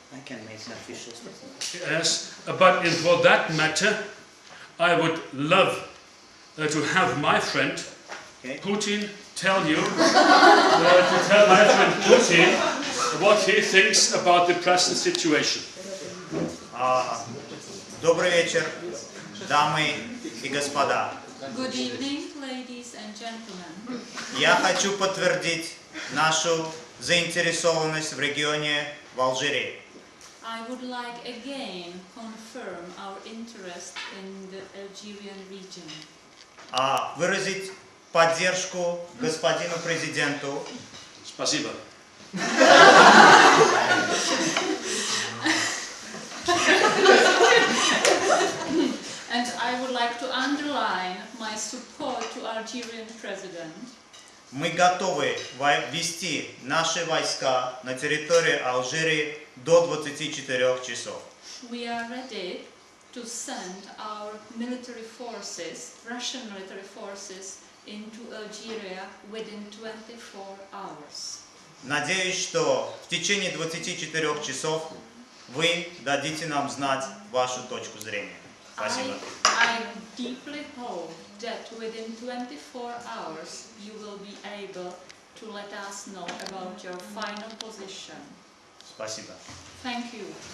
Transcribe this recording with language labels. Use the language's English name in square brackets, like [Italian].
[English] I can make an official statement. Yes, but for that matter, I would love to have my friend Putin tell you, to tell my friend Putin what he thinks about the present situation. [Russian] Добрый вечер, дамы и господа. [English] Good evening, ladies and gentlemen. [Russian] Я хочу подтвердить нашу заинтересованность в регионе в Алжире. [English] I would like again confirm our interest in the Algerian region. [Russian] Выразить поддержку господину президенту. Спасибо. [English] And I would like to underline my support to Algerian president. [Russian] Мы готовы ввести наши войска на территорию Алжира до 24 часов. [English] We are ready to send our military forces, Russian military forces, into Algeria within 24 hours. [Russian] Надеюсь, что в течение 24 часов вы дадите нам знать вашу точку зрения. Спасибо. [English] I deeply hope that within 24 hours you will be able to let us know about your final position. [Russian] Спасибо. [English] Thank you.